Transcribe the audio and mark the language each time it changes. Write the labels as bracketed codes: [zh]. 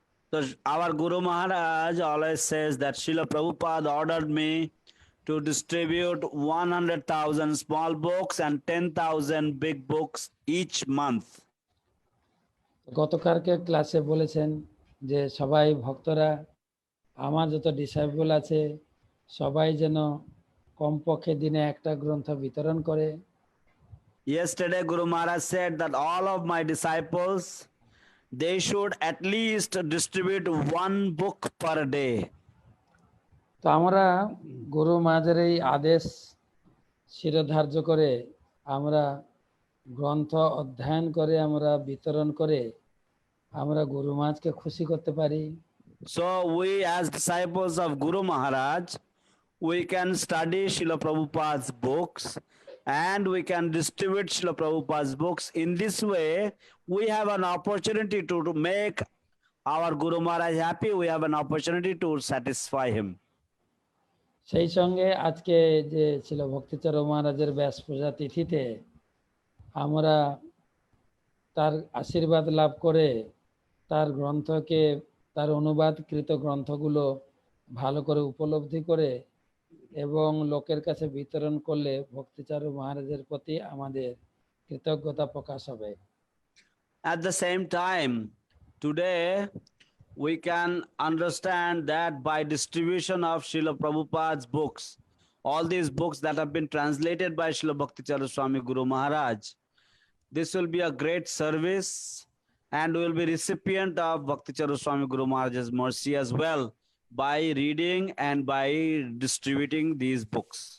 [en] So our Guru Maharaj always says that Srila Prabhupada ordered me to distribute 100,000 small books and 10,000 big books each month. [bn] গতকালকে ক্লাসে বলেছেন যে সবাই ভক্তরা আমার যত ডিসাইবল আছে সবাই যেন কমপক্ষে দিনে একটা গ্রন্থ বিতরণ করে। [en] Yesterday, Guru Maharaj said that all of my disciples, they should at least distribute one book per day. [bn] তো আমরা গুরু মহারাজের এই আদেশ শিরোধার্য করে আমরা গ্রন্থ অধ্যয়ন করে আমরা বিতরণ করে আমরা গুরু মহারাজকে খুশি করতে পারি। [en] So we as disciples of Guru Maharaj, we can study Srila Prabhupada's books and we can distribute Srila Prabhupada's books. In this way, we have an opportunity to make our Guru Maharaj happy. We have an opportunity to satisfy him. [bn] সেই সঙ্গে আজকে যে ছিল ভক্তিচর মহারাজের ব্যাস পূজা তিথিতে আমরা তার আশীর্বাদ লাভ করে তার গ্রন্থকে তার অনুবাদকৃত গ্রন্থগুলো ভালো করে উপলব্ধি করে এবং লোকের কাছে বিতরণ করলে ভক্তিচারু মহারাজের প্রতি আমাদের কৃতজ্ঞতা প্রকাশ হবে। [en] At the same time, today we can understand that by distribution of Srila Prabhupada's books, all these books that have been translated by Srila Bhakticharu Swami Guru Maharaj, this will be a great service and we will be recipient of Bhakticharu Swami Guru Maharaj's mercy as well by reading and by distributing these books.